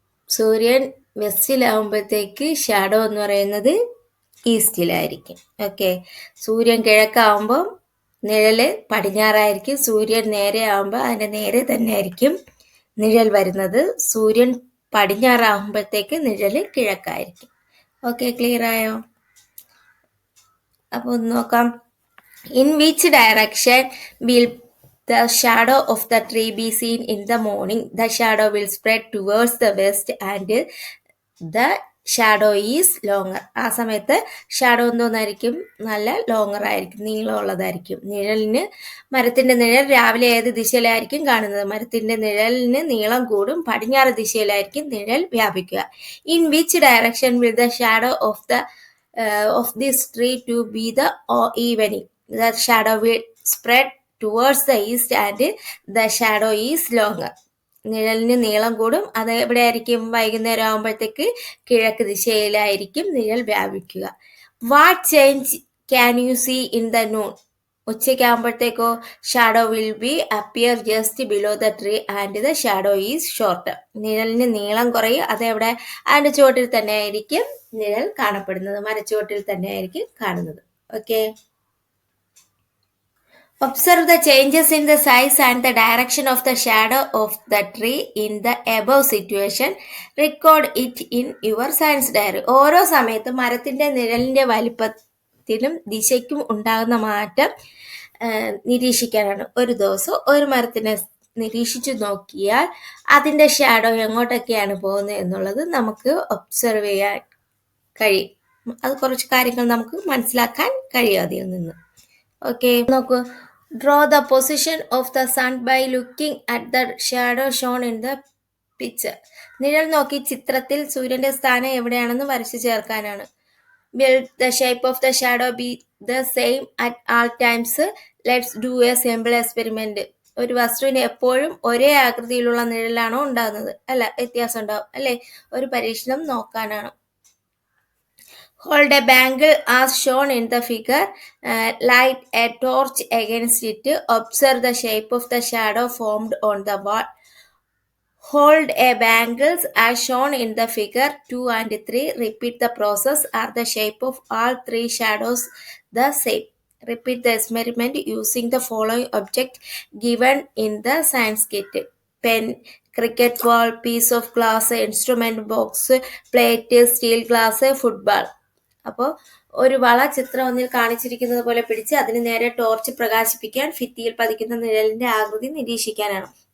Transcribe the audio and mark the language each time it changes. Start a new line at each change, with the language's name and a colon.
Malayalam: സൂര്യൻ വെസ്റ്റിലാവുമ്പോഴത്തേക്ക് ഷാഡോ എന്ന് പറയുന്നത് ഈസ്റ്റിലായിരിക്കും. ഓക്കെ, സൂര്യൻ കിഴക്കാവുമ്പോൾ നിഴല് പടിഞ്ഞാറായിരിക്കും. സൂര്യൻ നേരെ ആവുമ്പോൾ അതിന്റെ നേരെ തന്നെ ആയിരിക്കും നിഴൽ വരുന്നത്. സൂര്യൻ പടിഞ്ഞാറാവുമ്പോഴത്തേക്ക് നിഴല് കിഴക്കായിരിക്കും. ഓക്കെ, ക്ലിയർ ആയോ? അപ്പൊ ഒന്ന് നോക്കാം.
English: In which direction will the shadow of the tree be seen in the morning? The shadow will spread towards the west and the shadow is longer.
Malayalam: ആ സമയത്ത് ഷാഡോ എന്തോന്നായിരിക്കും? നല്ല ലോങ്ങർ ആയിരിക്കും, നീളമുള്ളതായിരിക്കും. മരത്തിന്റെ നിഴൽ രാവിലെ ഏത് ദിശയിലായിരിക്കും കാണുന്നത്? മരത്തിന്റെ നിഴലിന് നീളം കൂടും. പടിഞ്ഞാറ് ദിശയിലായിരിക്കും നിഴൽ വ്യാപിക്കുക.
English: In which direction will the shadow of this tree to be the evening? The shadow will spread towards the east and the shadow is longer.
Malayalam: നിഴലിന് നീളം കൂടും. അത് എവിടെയായിരിക്കും? വൈകുന്നേരം ആകുമ്പോഴത്തേക്ക് കിഴക്ക് ദിശയിലായിരിക്കും നിഴൽ വ്യാപിക്കുക.
English: What change can you see in the noon?
Malayalam: ഉച്ചയ്ക്കാകുമ്പോഴത്തേക്കോ
English: Shadow will be appear just below the tree and the shadow is short.
Malayalam: നിഴലിന് നീളം കുറയും, അതെവിടെ അതിൻ്റെ ചുവട്ടിൽ തന്നെ ആയിരിക്കും നിഴൽ കാണപ്പെടുന്നത്, മരച്ചുവട്ടിൽ തന്നെ ആയിരിക്കും കാണുന്നത്. Okay.
English: Observe the changes in the size and the direction of the shadow of the tree in the above situation. Record it in your science diary.
Malayalam: ഓരോ സമയത്തും മരത്തിന്റെ നിഴലിന്റെ വലിപ്പത്തിനും ദിശയ്ക്കും ഉണ്ടാകുന്ന മാറ്റം നിരീക്ഷിക്കാനാണ്. ഒരു ദിവസം ഒരു മരത്തിനെ നിരീക്ഷിച്ചു നോക്കിയാൽ അതിന്റെ ഷാഡോ എങ്ങോട്ടൊക്കെയാണ് പോകുന്നത് എന്നുള്ളത് നമുക്ക് ഒബ്സർവ് ചെയ്യാൻ കഴിയും. അത് കുറച്ച് കാര്യങ്ങൾ നമുക്ക് മനസ്സിലാക്കാൻ കഴിയും അതിൽ നിന്ന്. ഓക്കെ, നോക്കൂ.
English: Draw the position of the sun by looking at the shadow shown in the picture.
Malayalam: നിഴൽ നോക്കി ചിത്രത്തിൽ സൂര്യന്റെ സ്ഥാനം എവിടെയാണെന്ന് വരച്ചു ചേർക്കാനാണ്.
English: Will the shape of the shadow be the same at all times? Let's do a simple experiment.
Malayalam: ഒരു വസ്തുവിന് എപ്പോഴും ഒരേ ആകൃതിയിലുള്ള നിഴലാണോ ഉണ്ടാകുന്നത്? അല്ല, വ്യത്യാസം ഉണ്ടാവും അല്ലെ. ഒരു പരീക്ഷണം നോക്കാനാണ്.
English: Hold a bangle as shown in the figure. Light a torch against it. Observe the shape of the shadow formed on the wall. Hold a bangles as shown in the figure 2 and 3. Repeat the process. Are the shape of all three shadows the same? Repeat the experiment using the following object given in the science kit. Pen, cricket ball, piece of glass, instrument box, plate, steel glass, football.
Malayalam: അപ്പോൾ ഒരു വള ചിത്രം ഒന്നിൽ കാണിച്ചിരിക്കുന്നത് പോലെ പിടിച്ച് അതിന് നേരെ ടോർച്ച് പ്രകാശിപ്പിക്കാൻ ഭിത്തിയിൽ പതിക്കുന്ന നിഴലിന്റെ ആകൃതി നിരീക്ഷിക്കാനാണ്.